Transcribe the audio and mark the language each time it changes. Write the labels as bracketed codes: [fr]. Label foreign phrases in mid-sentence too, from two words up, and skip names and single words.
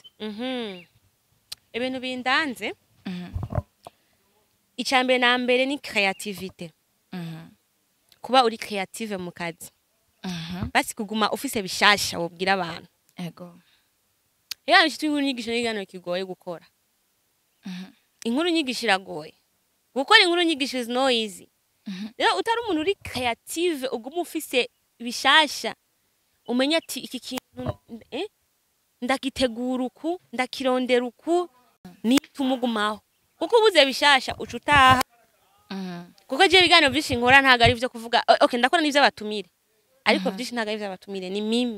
[rn] Ibintu bindanze icambere na mbere ni creativity. Kuba uri creative mu kazi basi kuguma ufise bishasha wobwira abantu. Ego. Yaba inkuru nyigisho n'igano kigoye gukora. Inkuru nyigisho iragoye. Gukora inkuru nyigisho [en] is no easy. [rn] Rero utari umuntu uri creative uguma ufise bishasha umenya ati iki kintu ndagitegura uku ndakirondera uku nitumugumaho kuko ubuze bishasha ucutaha. Kuko je bigano byinshi nkora ntago ari byo kuvuga okay ndakora n'ivyo batumire ariko byinshi ntago ari byo batumire ni mimi